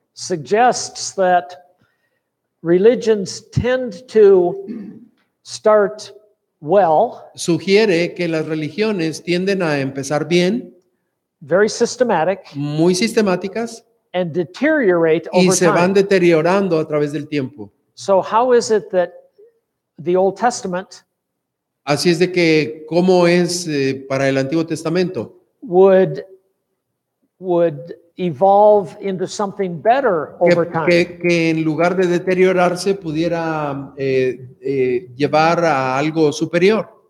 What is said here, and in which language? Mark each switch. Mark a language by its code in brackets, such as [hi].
[en] suggests that religions tend to start well, [es] sugiere que las religiones tienden a empezar bien, [en] very systematic, [es] muy sistemáticas, [en] and deteriorate [es] y [en] over [es] se van [en] time. [es] deteriorando a través del tiempo. [en] So how is it that the Old Testament [es] Así es de que, ¿cómo es para el Antiguo Testamento? [en] would evolve into something better over time? [es] Que en lugar de deteriorarse pudiera llevar a algo superior.